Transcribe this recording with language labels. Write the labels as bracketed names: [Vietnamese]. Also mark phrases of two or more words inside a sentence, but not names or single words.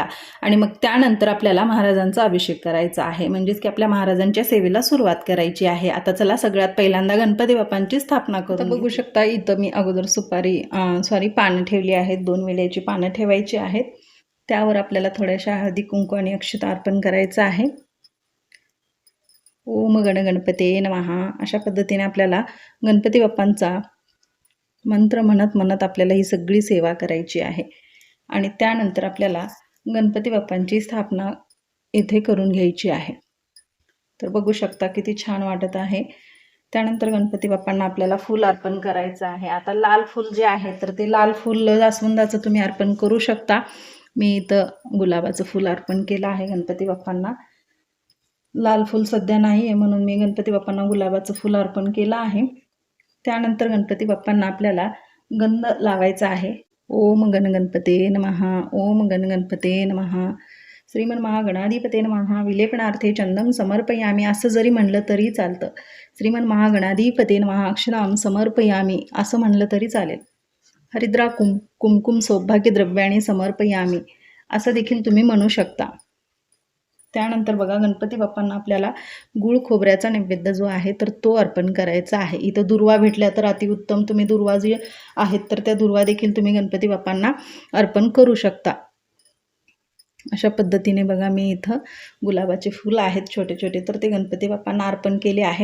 [Marathi] आणि मग त्यानंतर आपल्याला महाराजांचा अभिषेक करायचा आहे, म्हणजेच की आपल्या महाराजांच्या सेवेला सुरुवात करायची आहे. आता चला, सगळ्यात पहिल्यांदा गणपती बाप्पांची स्थापना करून बघू शकता. इथं मी अगोदर पानं ठेवली आहेत. 2 विड्याची पानं ठेवायची आहेत. त्यावर आपल्याला थोड्याशा हळदी कुंकू आणि अक्षता अर्पण करायचं आहे. [Sanskrit] ओम गण गणपतीये नमः. [Marathi] अशा पद्धतीने आपल्याला गणपती बाप्पांचा मंत्र म्हणत म्हणत आपल्याला ही सगळी सेवा करायची आहे. आणि त्यानंतर आपल्याला गणपती बाप्पांची स्थापना इथे करून घ्यायची आहे. तर बघू शकता किती छान वाटत आहे. त्यानंतर गणपती बाप्पांना आपल्याला फूल अर्पण करायचं आहे. आता लाल फूल जे आहे तर ते लाल फूल जास्वंदाचं तुम्ही अर्पण करू शकता. मी इथं गुलाबाचं फूल अर्पण केलं आहे गणपती बाप्पांना. लाल फूल सध्या नाही आहे म्हणून मी गणपती बाप्पांना गुलाबाचं फूल अर्पण केलं आहे. त्यानंतर गणपती बाप्पांना आपल्याला गंध लावायचा आहे. [Sanskrit] ओम गण गणपते नमः, ओम गण गणपते नमः, श्रीमन महागणाधिपते नमः, विलेपनार्थे चंदम समर्पयामी [Marathi] असं जरी म्हणलं तरी चालतं. [Sanskrit] श्रीमन महागणाधिपते नमः अक्षराम समर्पयामी [Marathi] असं म्हणलं तरी चालेल. [Sanskrit] हरिद्रा कुमकुम सौभाग्य द्रव्याने समर्पयामी [Marathi] असं देखील तुम्ही म्हणू शकता. त्यानंतर बघा गणपती बाप्पांना आपल्याला गुळ खोबऱ्याचा नैवेद्य जो आहे तर तो अर्पण करायचा आहे. इथं दुर्वा भेटल्या तर अतिउत्तम. तुम्ही दुर्वा जे आहेत तर त्या दुर्वा देखील तुम्ही गणपती बाप्पांना अर्पण करू शकता. अशा पद्धतीने बघा मी इथं गुलाबाचे फुलं आहेत छोटे छोटे तर ते गणपती बाप्पांना अर्पण केले आहे.